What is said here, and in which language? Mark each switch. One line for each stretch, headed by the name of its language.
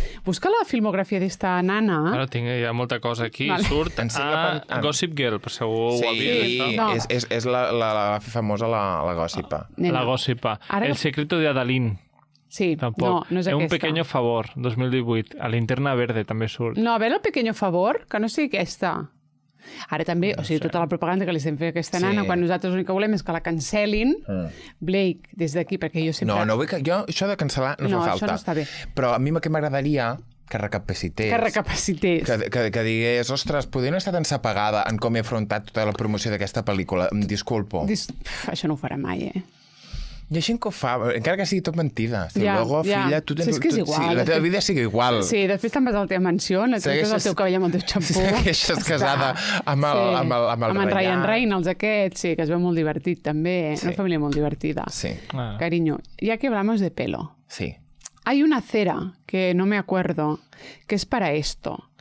Catalan: Busca la filmografia d'esta nana. Ara tinc ja molta cosa aquí. Surt Gossip Girl, per segur ho havia dit. Sí, és la famosa la Gossipa. La Gossipa. El secreto de Adalín. Sí, tampoc. No és aquesta. Un pequeño favor, 2018. A Linterna Verde també surt. No, a veure
Spanish: el pequeño favor,
Catalan: que no sigui aquesta. Ara també, o sigui, tota la propaganda que li estem fent a aquesta nana, quan nosaltres l'únic que volem és que la cancelin, Blake, des d'aquí, perquè jo sempre... No vull que... Jo, això de cancel·lar no fa falta. No, això no està bé. Però a mi que m'agradaria que recapacités. Que digués, ostres, podria no estar tan sapagada en com he afrontat tota la promoció d'aquesta pel·lícula. Em disculpo. Això no ho farà mai, Hi ha gent que ho fa, encara que sigui tot mentida. Luego, filla, tu tens... És que és igual. La teva vida sigui igual. Sí, després te'n vas a la teva mansió, et treus el teu cabell amb el teu xampú. Segueixes casada amb el Ryan Reynolds aquest, sí, que es veu molt divertit també. Una família molt divertida. Sí.
Spanish: Cariño, ya que hablamos de pelo. Sí. Hay una cera, que no me acuerdo, que és para esto.